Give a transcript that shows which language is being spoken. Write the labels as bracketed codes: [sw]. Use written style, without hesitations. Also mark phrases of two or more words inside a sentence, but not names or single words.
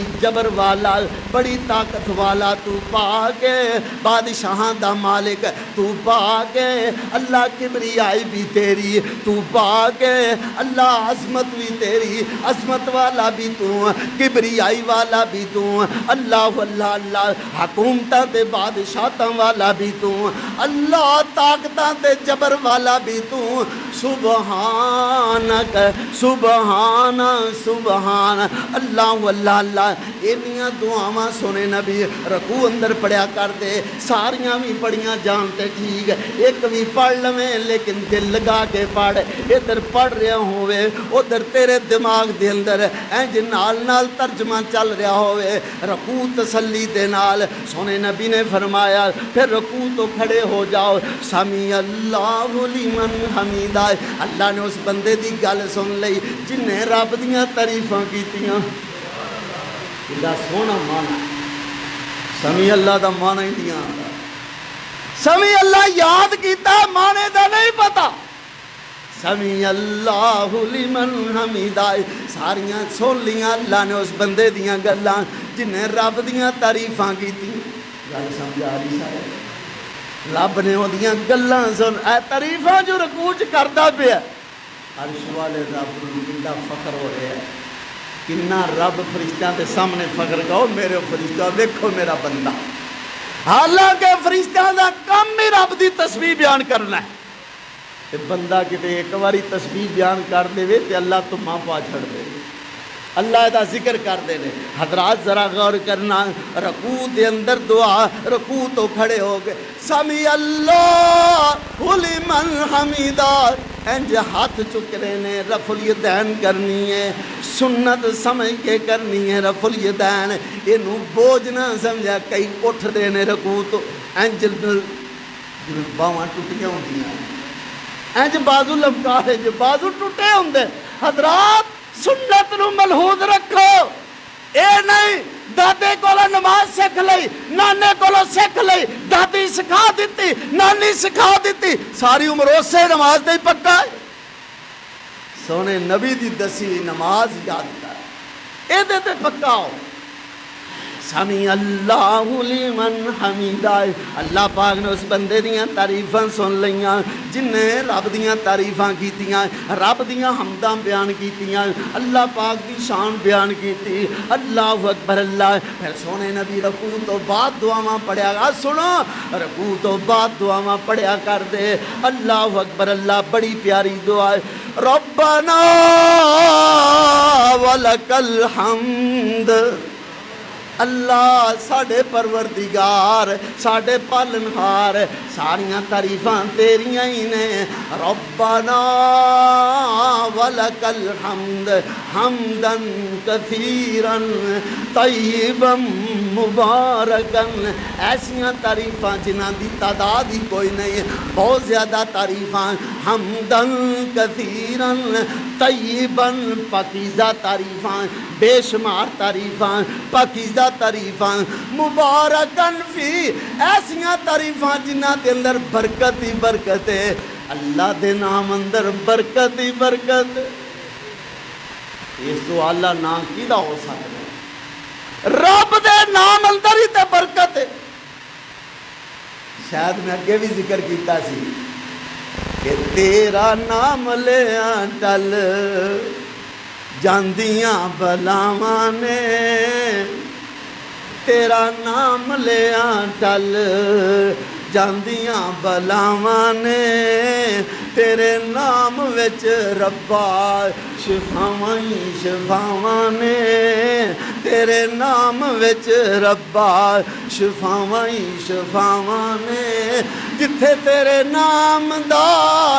[pa] جبر والا بڑی طاقت والا تو پاک ہے بادشاہاں دا مالک تو پاک ہے اللہ کبریائی بھی تیری تو پاک ہے اللہ عظمت بھی تیری عظمت والا بھی تو کبریائی والا بھی تو اللہ اللہ اللہ حکومتاں تے بادشاہتاں والا بھی تو اللہ طاقتاں تے جبر والا بھی تو [ar] سبحانک سبحان سبحان اللہ [pa] اللہ اللہ انیاں دعاواں سونے نبی رکوع اندر پڑھیا کر دے ساریاں بھی پڑھیاں جانتے ٹھیک ایک بھی پڑھ لویں لیکن دل لگا کے پڑھ ادھر پڑھ رہا ہوئے ادھر تیرے دماغ دے اندر انج نال نال ترجمہ چل رہا ہوئے رکوع تسلی دے نال سونے نبی نے فرمایا پھر رکوع تو کھڑے ہو جاؤ [ar] سمیع اللہ لمن حمیدہ [pa] اللہ نے اس بندے دی گل سن لئی جن نے رب دیاں تعریفاں کیتیاں کیڑا سونا مانا سمیع اللہ دا مانا ہی دیاں سمیع اللہ یاد کیتا مانے دا نہیں پتا [ar] سمیع اللہ لمن حمیدہ [pa] ساریاں سن لیاں اللہ نے اس بندے دیاں گلاں جن نے رب دیاں تعریفاں کیتی گل سمجھا رہی سارے رب نے وہ دیاں گلاں سن اے تعریفاں جو رکوع چ کردا پیا عرش والے رب نوں کتنا فخر ہو رہا ہے کنا رب فرشتیاں دے سامنے فخر کرو میرے فرشتہ دیکھو میرا بندہ حالانکہ فرشتیاں دا کم ہی رب دی تسبیح بیان کرنا ہے تے بندہ کتے ایک باری تسبیح بیان کر دے تے اللہ تو ماں پا چھڑ دے اللہ دا ذکر کر دے نے حضرات ذرا غور کرنا رکوع دے اندر دعا رکوع تو کھڑے ہو گئے [ar] سمیع اللہ لمن حمیدہ [pa] انج ہاتھ چکنے نے رفع الیدین کرنی ہے سنت سمجھ کے کرنی ہے رفع الیدین اینو بوجھ نہ سمجھا کئی اٹھ دے نے رکوع تو انج باواں ٹوٹیاں ہوندیاں انج بازو لمکا ہے جو بازو ٹوٹے ہوندے حضرات سنت نو ملحوظ رکھو اے نہیں دادے کولو نماز سکھ لئی نانے کولو سکھ لئی دادی سکھا دیتی نانی سکھا دیتی ساری عمر اسے نماز دے پکا ہے سونے نبی دی دسی نماز یاد کر اے دے تے پکا ہو [ar] سمیع اللہ لمن حمیدہ [pa] اللہ پاک نے اس بندے دیاں تعریفاں سن لیاں جن نے رب دیاں تعریفاں کیتیاں رب دیاں حمداں بیان کیتیاں اللہ پاک دی شان بیان کیتی [ar] اللہ اکبر [pa] اللہ پھر سونے نبی رکوع تو بعد دعاواں پڑھیا گا سنو رکوع تو بعد دعاواں پڑھیا کر دے [ar] اللہ اکبر [pa] اللہ بڑی پیاری دعا ہے ربنا [ar] ولک الحمد [pa] اللہ ساڑھے پروردگار ساڑھے پالنہار ساریاں تعریفاں تیریاں ہی نے [ar] ربنا ولک الحمد حمدا کثیرا طیبا مبارکا [pa] ایسیاں تعریفاں جنہاں دی تعداد ہی کوئی نہیں بہت زیادہ تعریفاں [ar] حمدا کثیرا طیبا [pa] پاکیزہ تعریفاں بے شمار تعریفاں پاکیزہ تعریفاں [ar] مبارکن فی [pa] ایسیاں تعریفاں جنہاں دے اندر برکت ہی برکت ہے اللہ دے نام اندر برکت ہی برکت اس تو اللہ نام کیدا ہو سکتا ہے رب دے نام اندر ہی تے برکت ہے شاید میں اگے بھی ذکر کیتا سی کہ تیرا نام لیا ٹل جاندیاں بلاواں نے، تیرا نام لیا ٹل جاندیاں بلاواں نے، تیرے نام وچ ربا شفاواں ہی شفاواں نے، تیرے نام وچ ربا شفاواں ہی شفاواں نے، جتھے تیرے نام دا